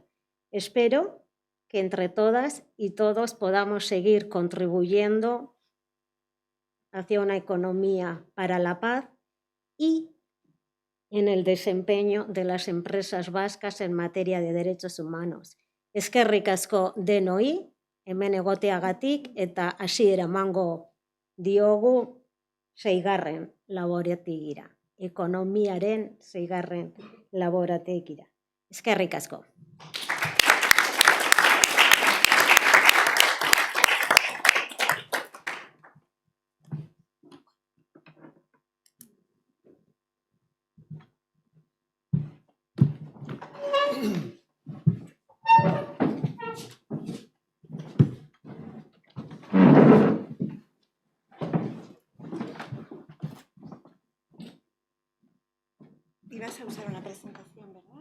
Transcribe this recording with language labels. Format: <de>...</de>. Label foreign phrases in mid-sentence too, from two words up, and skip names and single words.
<es>Espero que entre todas y todos podamos seguir contribuyendo hacia una economía para la paz y en el desempeño de las empresas vascas en materia de derechos humanos.</es> <eu>Eskerrik asko denoi, hemen egoteagatik eta hasiera emango diogu 6. laborategira. Ekonomiaren 6. laborategira. Eskerrik asko.</eu> <es>Ibas a usar una presentación, ¿verdad?</es>